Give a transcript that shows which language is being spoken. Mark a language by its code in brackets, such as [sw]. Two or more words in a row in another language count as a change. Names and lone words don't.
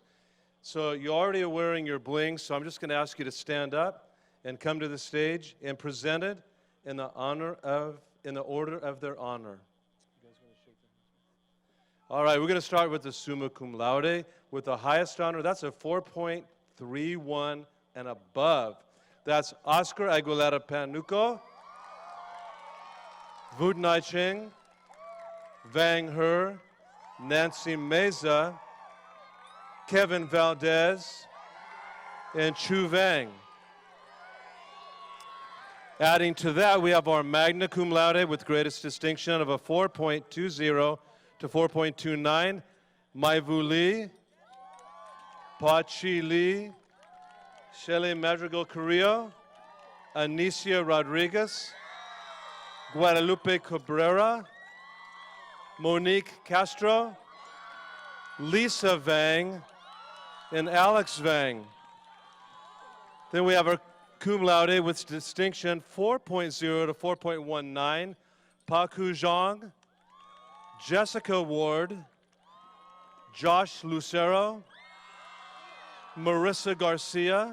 [en] So you already are wearing your bling, so I'm just going to ask you to stand up and come to the stage and present it in the order of their honor. All right, we're going to start with the [la] summa cum laude [en] with the highest honor. That's a 4.31 and above. That's Oscar Aguilera Panuco, Vud Nai Ching, Vang He, Nancy Meza, Kevin Valdez, and Chu Vang. Adding to that, we have our [la] magna cum laude [en] with greatest distinction of a 4.20 to 4.29, Mai Vu Lee, Pa Chi Lee, Shelley Madrigal Carrillo, Anicia Rodriguez, Guadalupe Cabrera, Monique Castro, Lisa Vang, and Alex Vang. Then we have our [la] cum laude [en] with distinction 4.0 to 4.19, Paku Zhang, Jessica Ward, Josh Lucero, Marissa Garcia,